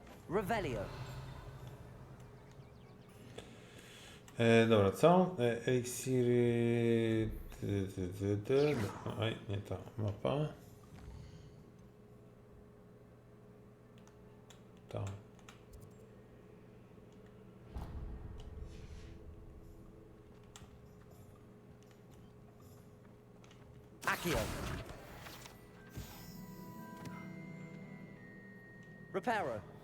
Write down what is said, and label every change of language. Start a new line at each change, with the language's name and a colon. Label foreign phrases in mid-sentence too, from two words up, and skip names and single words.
Latin: Revelio.
Polish: Dobra, co? Elixiry... Oj, nie ta mapa. Ta.
Latin: Accio. Reparo.